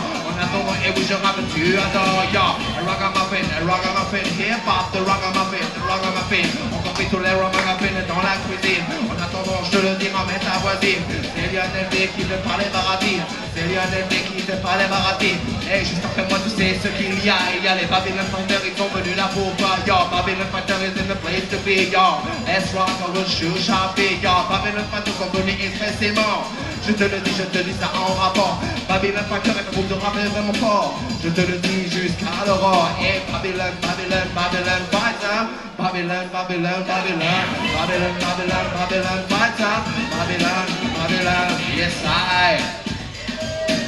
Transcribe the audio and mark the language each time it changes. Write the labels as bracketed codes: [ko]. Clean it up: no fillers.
[fr] En attendant, eh oui, je rappe, tu adores, yo. Ragamuffin, [en] hip-hop, the ragamuffin. [fr] Encore fait tous les ragamuffins dans la cuisine. En attendant, bon, je te le dis, ramène ta voisine. C'est Lionel D qui te parle les baratines. C'est Lionel D qui te parle les baratines. Et juste après moi, tu sais ce qu'il y a. Il y a les Babylon Fighters, ils sont venus là pour toi. [en] Yo, Babylon Fighters is in the place to be. [fr] Yo, S-Rock, on veut chouchaper. Yo, Babylon Fighters sont venus expressément. Je te le dis ça en rapport. Babylon Fighters est un groupe de rap vraiment fort. Je te le dis jusqu'à l'aurore. Et Babylon, Babylon, Babylon Fighter. Babylon, Babylon, Babylon. Babylon, Babylon, Babylon Fighter. Babylon, Babylon, yes I.